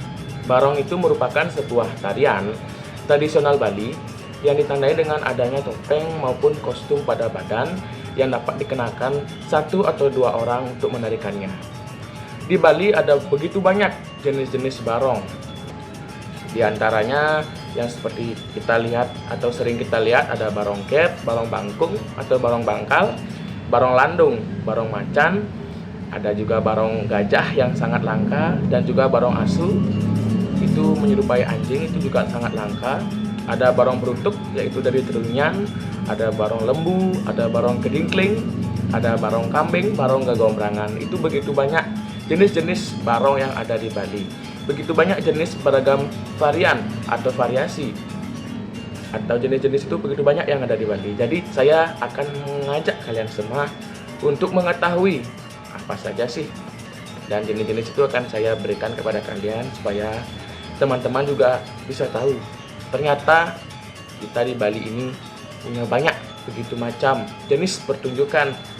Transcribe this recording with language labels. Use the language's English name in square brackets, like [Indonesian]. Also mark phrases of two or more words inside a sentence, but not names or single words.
[Indonesian] Barong itu merupakan sebuah tarian tradisional Bali yang ditandai dengan adanya topeng maupun kostum pada badan yang dapat dikenakan satu atau dua orang untuk menarikannya. Di Bali ada begitu banyak jenis-jenis barong. Di antaranya yang seperti kita lihat atau sering kita lihat ada barongket, barong bangkung atau barong bangkal, barong landung, barong macan, ada juga barong gajah yang sangat langka, dan juga barong asu itu menyerupai anjing, itu juga sangat langka. Ada barong berutuk yaitu dari Trunyan, ada barong lembu, ada barong kedingkling, ada barong kambing, barong gagombrangan. Itu begitu banyak jenis-jenis barong yang ada di Bali. Begitu banyak jenis beragam varian atau variasi atau jenis-jenis itu begitu banyak yang ada di Bali. Jadi saya akan mengajak kalian semua untuk mengetahui apa saja sih, dan jenis-jenis itu akan saya berikan kepada kalian supaya teman-teman juga bisa tahu ternyata kita di Bali ini punya banyak begitu macam jenis pertunjukan.